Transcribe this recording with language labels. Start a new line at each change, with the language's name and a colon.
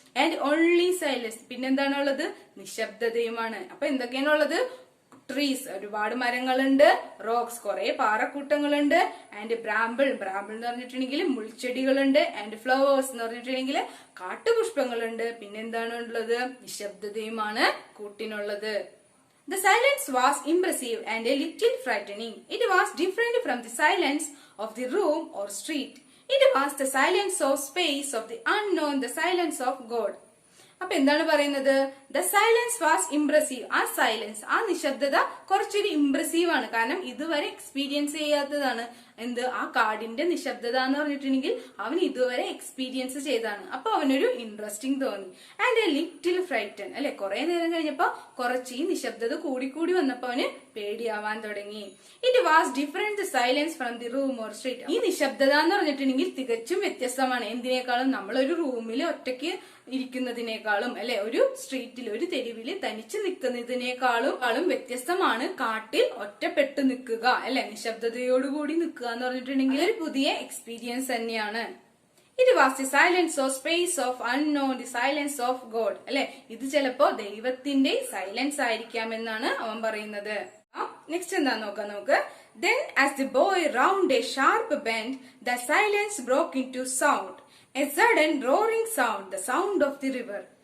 English: and only silence,
Malayalam: പിന്നെന്താണുള്ളത്? നിശബ്ദതയുമാണ്. അപ്പൊ എന്തൊക്കെയാണുള്ളത്? Trees, ഒരുപാട് മരങ്ങളുണ്ട്, rocks, കുറെ പാറക്കൂട്ടങ്ങളുണ്ട്, ആൻഡ് ബ്രാമ്പിൾ എന്ന് പറഞ്ഞിട്ടുണ്ടെങ്കിൽ മുൾച്ചെടികളുണ്ട്, ആൻഡ് ഫ്ലവേഴ്സ് എന്ന് പറഞ്ഞിട്ടുണ്ടെങ്കിൽ കാട്ടുപുഷ്പങ്ങളുണ്ട്, പിന്നെന്താണ് ഉള്ളത്? നിശബ്ദതയുമാണ് കൂട്ടിനുള്ളത്.
English: The silence was impressive and a little frightening. It was different from the silence of the room or street. It was the silence of space, of the unknown, the silence of God.
Malayalam: അപ്പൊ എന്താണ് പറയുന്നത്?
English: The silence was impressive.
Malayalam: ആ silence, ആ നിശബ്ദത കുറച്ചൊരു impressive ആണ്. കാരണം ഇതുവരെ എക്സ്പീരിയൻസ് ചെയ്യാത്തതാണ്. ആ കാടിന്റെ നിശബ്ദത എന്ന് പറഞ്ഞിട്ടുണ്ടെങ്കിൽ അവൻ ഇതുവരെ എക്സ്പീരിയൻസ് ചെയ്താണ്. അപ്പൊ അവനൊരു ഇൻട്രസ്റ്റിംഗ് തോന്നി.
English: and a little frighten,
Malayalam: അല്ലെ കുറെ നേരം കഴിഞ്ഞപ്പോ കുറച്ച് ഈ നിശബ്ദത കൂടി വന്നപ്പോ അവന് പേടിയാവാൻ തുടങ്ങി.
English: It was different silence from the room or street.
Malayalam: ഈ നിശബ്ദത എന്ന് പറഞ്ഞിട്ടുണ്ടെങ്കിൽ തികച്ചും വ്യത്യസ്തമാണ്. എന്തിനേക്കാളും നമ്മളൊരു റൂമിൽ ഒറ്റയ്ക്ക് ഇരിക്കുന്നതിനേക്കാളും, അല്ലെ ഒരു സ്ട്രീറ്റിൽ ഒരു തെരുവില് തനിച്ച് നിൽക്കുന്നതിനേക്കാളും വ്യത്യസ്തമാണ് കാട്ടിൽ ഒറ്റപ്പെട്ട് നിൽക്കുക, അല്ലെ നിശബ്ദതയോടുകൂടി നിൽക്കുക എന്ന് പറഞ്ഞിട്ടുണ്ടെങ്കിൽ ഒരു പുതിയ എക്സ്പീരിയൻസ് തന്നെയാണ്.
English: it was the silence of space of unknown, the silence of God,
Malayalam: അല്ലെ ഇത് ചിലപ്പോ ദൈവത്തിന്റെ സൈലൻസ് ആയിരിക്കാമെന്നാണ് അവൻ പറയുന്നത്. നെക്സ്റ്റ് എന്താ നോക്കാം നമുക്ക്.
English: Then as the boy round a sharp bend, the silence broke into sound, a sudden roaring sound, the sound of the river.